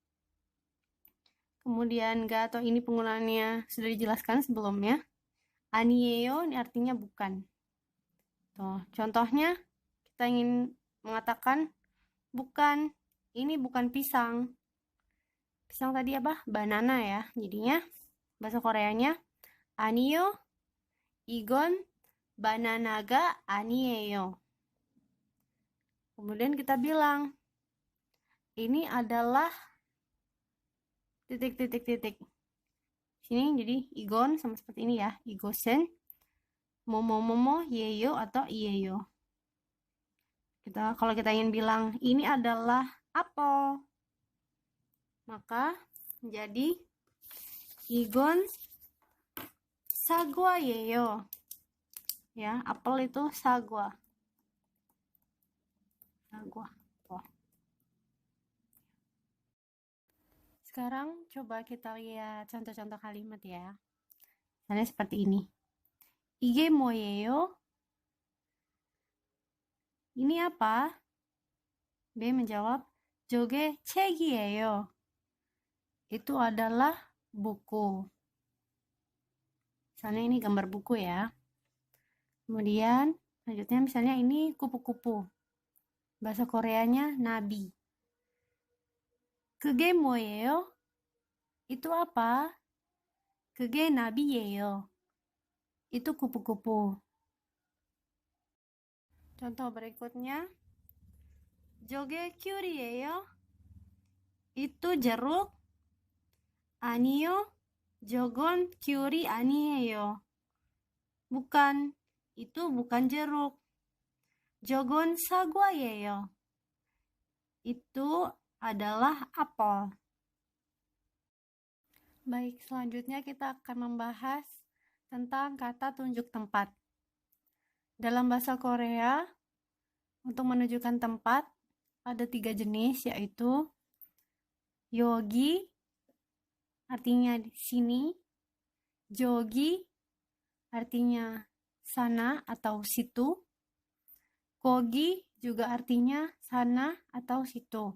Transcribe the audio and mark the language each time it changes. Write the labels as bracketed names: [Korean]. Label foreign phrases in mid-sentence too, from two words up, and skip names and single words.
[Indonesian] Kemudian ga atau ini penggunaannya sudah dijelaskan sebelumnya. Anieyo ini artinya bukan. Tuh, contohnya kita ingin mengatakan bukan, ini bukan pisang. Pisang tadi apa? Banana ya. Jadinya bahasa Koreanya [Korean] 아니요, 이건 바나나가 아니에요. [Indonesian] Kemudian kita bilang, ini adalah titik. Sini jadi igon sama seperti ini ya. [Korean] 이것은 뭐뭐뭐뭐 예요 atau iyeyo. [Indonesian] Kalau kita ingin bilang ini adalah apel, maka menjadi [Korean] 이건 사과예요. [Indonesian] Ya, apel itu sagwa. Oh. Sekarang coba kita lihat contoh-contoh kalimat ya. Misalnya seperti ini. [Korean] 이게 뭐예요? [Indonesian] Ini apa? B menjawab, [Korean] 저게 책이에요. [Indonesian] Itu adalah buku. Misalnya ini gambar buku ya. Kemudian selanjutnya misalnya ini kupu-kupu. Bahasa Koreanya nabi. [Korean] 그게 뭐예요? [Indonesian] Itu apa? [Korean] 그게 나비예요. [Indonesian] Itu kupu-kupu. Contoh berikutnya. [Korean] 저게 귤이에요? [Indonesian] Itu jeruk. [Korean] 아니요. 저건 귤이 아니에요. [Indonesian] Bukan. Itu bukan jeruk. [Korean] 저건 사과예요. [Indonesian] Itu adalah apel. Baik, selanjutnya kita akan membahas tentang kata tunjuk tempat. Dalam bahasa Korea, untuk menunjukkan tempat, ada 3 jenis, yaitu yogi, artinya di sini, jogi, artinya sana atau situ, kogi juga artinya sana atau situ.